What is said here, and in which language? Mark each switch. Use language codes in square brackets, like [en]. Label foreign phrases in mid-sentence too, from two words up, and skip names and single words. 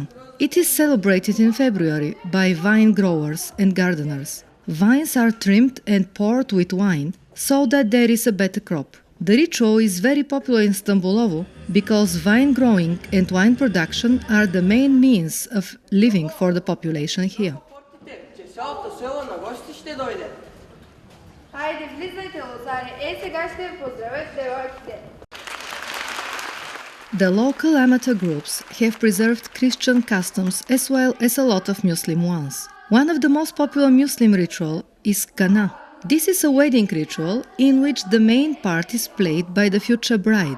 [en] It is celebrated in February by vine growers and gardeners. Vines are trimmed and poured with wine so that there is a better crop. The ritual is very popular in Stambolovo because vine growing and wine production are the main means of living for the population here. [bg] Хайде, влизайте, лозари. Сега ще ви поздравят девойките. [en] The local amateur groups have preserved Christian customs as well as a lot of Muslim ones. One of the most popular Muslim ritual is Kana. This is a wedding ritual in which the main part is played by the future bride.